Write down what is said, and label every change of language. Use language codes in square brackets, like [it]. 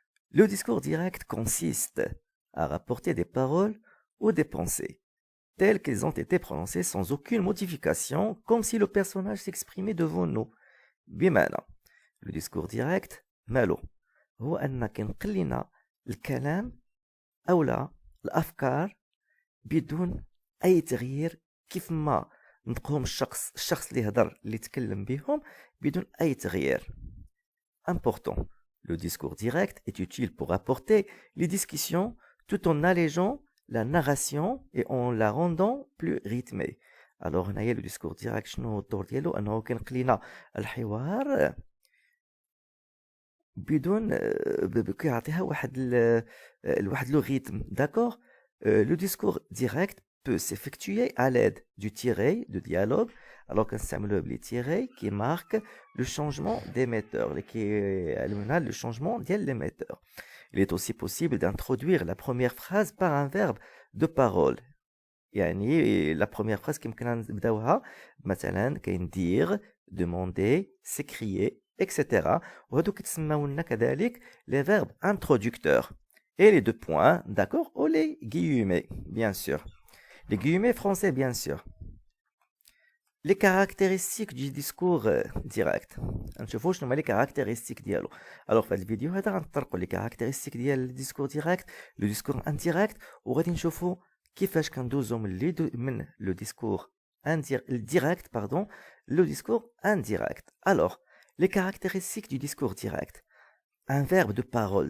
[fr] Le discours direct consiste à rapporter des paroles ou des pensées, telles qu'elles ont été prononcées sans aucune modification, comme si le personnage s'exprimait devant nous. [ar] بمعنى le discours direct ماله هو أنك نقلنا الكلام أو لا الأفكار بدون أي تغيير كيف ما نقوم الشخص اللي هضر اللي يتكلم بهم بدون أي تغيير. [fr] Important. Le discours direct est utile pour apporter les discussions tout en allégeant la narration et en la rendant plus rythmée. [ar] Alors هنايا le discours direct شنو الدور ديالو أنه كينقل لنا الحوار بدون كيعطيها واحد لو rythme. [fr] D'accord. Le discours direct peut s'effectuer à l'aide du tiré de dialogue. Alors [ar] كنستعملوه بلي [fr] tiré qui marque le changement d'émetteur, [ar] اللي كيعلمنا [fr] le changement ديال l'émetteur. Il est aussi possible d'introduire la première phrase par un verbe de parole. [ar] يعني [fr] la première phrase [ar] كيمكننا نبداوها مثلا كاين dire, demander, s'écrier, etc. وهادو كيتسماو لنا كذلك les verbes introducteurs. [fr] Et les deux points, d'accord, ou les guillemets, bien sûr. Les guillemets français, bien sûr. Les caractéristiques du discours direct. [ar] نشوفوا شنو هما [fr] les caractéristiques [ar] ديالو. [fr] Alors [ar] في هذا الفيديو هذا غنطرقوا [fr] les caractéristiques ديال le discours direct, le discours indirect [ar] وغادي نشوفوا كيفاش كندوزو من [fr] le discours direct, pardon, le discours indirect. Alors, les caractéristiques du discours direct. Un verbe de parole.